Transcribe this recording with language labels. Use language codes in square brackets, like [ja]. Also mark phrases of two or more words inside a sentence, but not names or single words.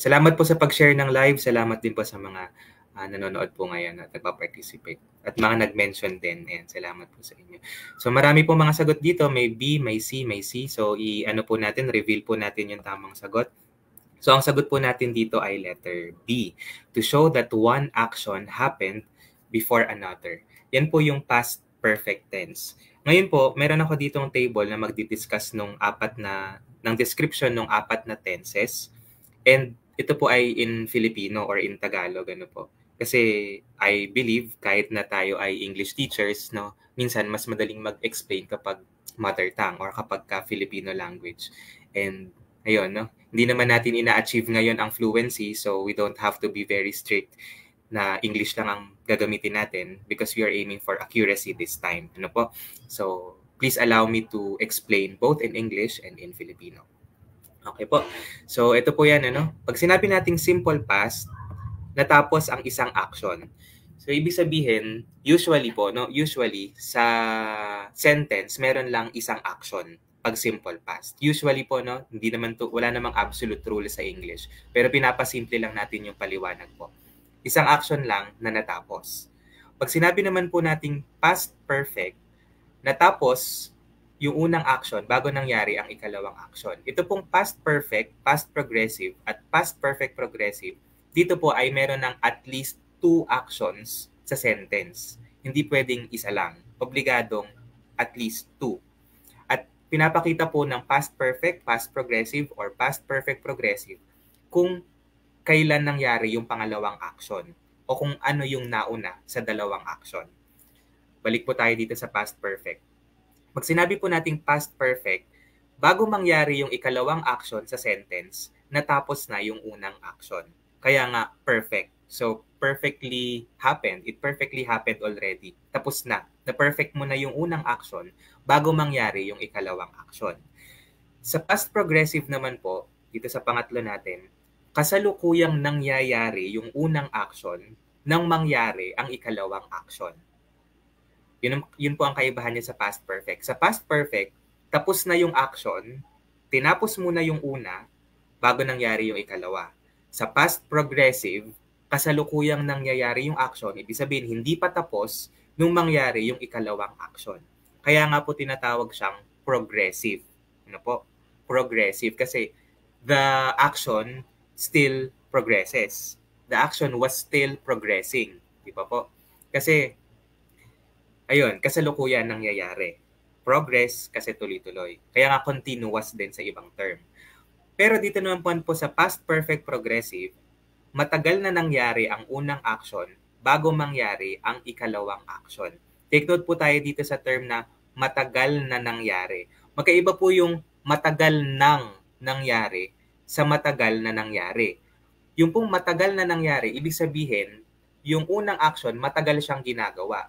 [tl] Salamat po sa pag-share ng live. Salamat din po sa mga nanonood po ngayon at nagpa-participate. At mga nag-mention din. Ayan, salamat po sa inyo. So marami po mga sagot dito. May B, may C, may C. So reveal po natin yung tamang sagot. So ang sagot po natin dito ay letter B. [en] To show that one action happened before another. [tl] Yan po yung [en] past perfect tense. [tl] Ngayon po, meron ako ditong table na magdi-discuss ng description ng apat na tenses. And ito po ay [en] in Filipino or in Tagalog, [tl] ano po. Kasi [en] I believe [tl] kahit na tayo ay [en] English teachers, [tl] no, minsan mas madaling mag-explain kapag [en] mother tongue [tl] or kapag [en] Filipino language. [tl] And ayun, no, hindi naman natin ina-achieve ngayon ang fluency, [en] so we don't have to be very strict [tl] na English lang ang gagamitin natin [en] because we are aiming for accuracy this time. [tl] Ano po? [en] So please allow me to explain both in English and in Filipino. [tl] Okay po. So ito po yan, ano? Pag sinabi nating [en] simple past, [tl] natapos ang isang action. So ibig sabihin, usually sa sentence meron lang isang action. pag [en] simple past. [tl] Usually po, no, hindi naman to, wala namang [en] absolute rule [tl] sa English, pero pinapasimple lang natin yung paliwanag po. Isang action lang na natapos. Pag sinabi naman po nating [en] past perfect, [tl] natapos yung unang action bago nangyari ang ikalawang action. Ito pong [en] past perfect, past progressive, [tl] at [en] past perfect progressive, [tl] dito po ay meron ng [en] at least [tl] 2 actions sa sentence. Hindi pwedeng isa lang. Obligadong [en] at least [tl] 2. At pinapakita po ng [en] past perfect, past progressive, or past perfect progressive [tl] kung kailan nangyari yung pangalawang action o kung ano yung nauna sa dalawang action. Balik po tayo dito sa [en] past perfect. [tl] Pag sinabi po nating [en] past perfect, [tl] bago mangyari yung ikalawang action sa sentence, natapos na yung unang action. Kaya nga, [en] perfect. So, perfectly happened. It perfectly happened already. [tl] Tapos na. Na-perfect mo na yung unang action bago mangyari yung ikalawang action. Sa [en] past progressive [tl] naman po, dito sa pangatlo natin, kasalukuyang nangyayari yung unang action nang mangyari ang ikalawang action. Yun po ang kaibahan niya sa [en] past perfect. [tl] Sa [en] past perfect, [tl] tapos na yung action, tinapos muna yung una, bago nangyari yung ikalawa. Sa [en] past progressive, [tl] kasalukuyang nangyayari yung action, ibig sabihin hindi pa tapos nung mangyari yung ikalawang action. Kaya nga po tinatawag siyang progressive. Ano po? [en] Progressive kasi the action still progresses. The action was still progressing. [tl] Di ba po? Kasi ayun, kasalukuyan nangyayari. Progress kasi tuloy-tuloy. Kaya nga continuous din sa ibang term. Pero dito naman po sa [en] past perfect progressive, [tl] matagal na nangyari ang unang action bago mangyari ang ikalawang action. [en] Take note [tl] po tayo dito sa term na matagal na nangyari. Magkaiba po yung matagal nang nangyari sa matagal na nangyari. Yung pong matagal na nangyari, ibig sabihin, yung unang action, matagal siyang ginagawa.